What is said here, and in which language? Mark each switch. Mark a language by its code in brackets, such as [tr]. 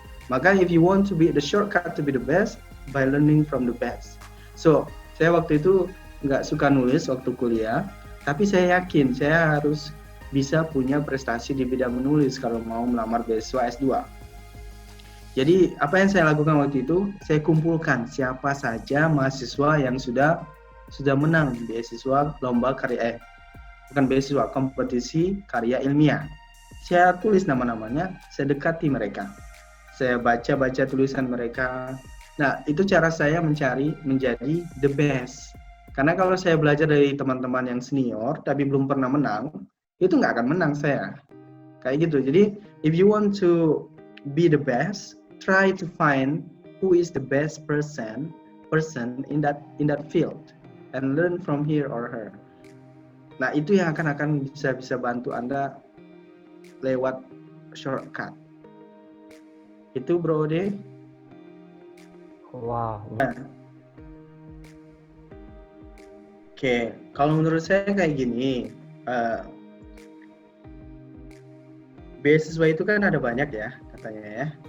[en] Maka if you want to be the shortcut to be the best, by learning from the best. [id] So saya waktu itu nggak suka nulis waktu kuliah, tapi saya yakin saya harus bisa punya prestasi di bidang menulis kalau mau melamar beasiswa S2. Jadi apa yang saya lakukan waktu itu, saya kumpulkan siapa saja mahasiswa yang sudah menang beasiswa lomba karya, bukan beasiswa, kompetisi karya ilmiah. Saya tulis nama-namanya, saya dekati mereka. Saya baca tulisan mereka. Nah, itu cara saya menjadi [en] the best. [id] Karena kalau saya belajar dari teman-teman yang senior, tapi belum pernah menang, itu nggak akan menang saya. Kayak gitu. [en] Jadi, if you want to be the best, try to find who is the best person in that field and learn from here or her. [id] Nah, itu yang akan bisa bantu Anda lewat shortcut. Itu Bro Ode. Wow. Oke, kalau menurut saya kayak gini, beasiswa itu kan ada banyak ya, katanya ya.